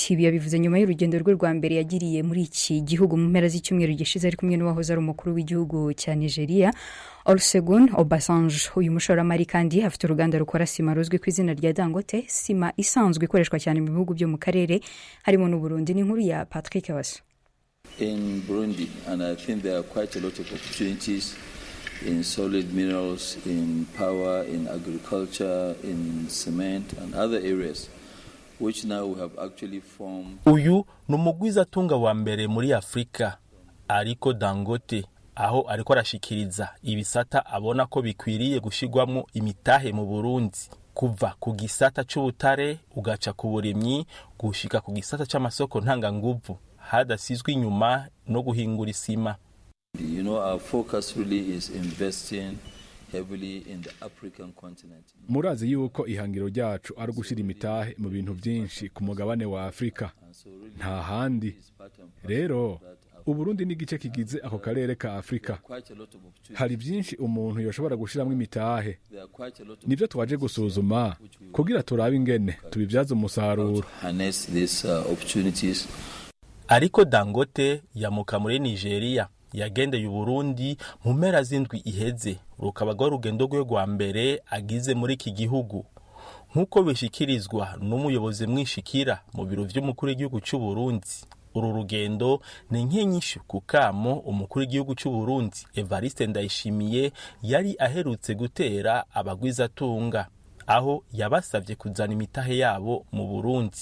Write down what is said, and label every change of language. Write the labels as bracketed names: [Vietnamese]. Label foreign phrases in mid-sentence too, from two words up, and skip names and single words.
[Kinyarwanda] Ibi yabivuze nyuma y'urugendo rwe rwa mbere yagiriye muri iki gihugu mu mpera z'icyumweru gishize ari kumwe n'uwahoze ari umukuru w'igihugu cya Nigeria Olusegun Obasanjo. Uyu mushoramari kandi afite uruganda rukora sima ruzwi ku izina rya Dangote, sima isanzwe ikoreshwa cyane mu bihugu byo mu karere harimo n'u Burundi. Ni inkuru ya Patrick Waso. [English] In Burundi, and I think there are quite a lot of opportunities in solid minerals, in power, in agriculture, in cement and other areas, which now we have actually formed. [Rundi] Uyu numugwizatunga wa mbere muri Afrika ariko Dangote, aho ariko arashikiriza ibisata abona ko bikwiriye gushigwamwo imitahe mu Burundi, kuva ku gisata c'ubutare ugaca ku burimyi gushika ku gisata c'amasoko ntanga nguvu hadasizwe inyuma no guhingura isima. [English] You know, our focus really is investing heavily in the African continent. [Rundi] Murazi yuko ihangiro ryacu ari gushira imitahe mu bintu byinshi ku mugabane wa Afrika, nta handi. Rero Uburundi ni gice kigize ako karere ka Afrika. Hari byinshi umuntu yoshobora gushiramo imitahe. Nivyo twaje gusuzuma kugira turabe ingene tubivyaza umusaruro. [English] Harness these opportunities. [Rundi] Ariko Dangote yamuka muri Nigeria yagendeye Uburundi mu mpera z'indwi iheze, rukaba rwo rugendo rwe rwa mbere agize muri iki gihugu. Nk'uko bishikirizwa n'umuyobozi mwishikira mu biro vy'umukuru w'igihugu cy'u Burundi, uru rugendo ni nk'inyishu ku kamo umukuru w'igihugu cy'u Burundi Evariste Ndayishimiye yari aherutse gutera abagwizatunga, aho yabasavye kuzana imitahe yabo mu Burundi.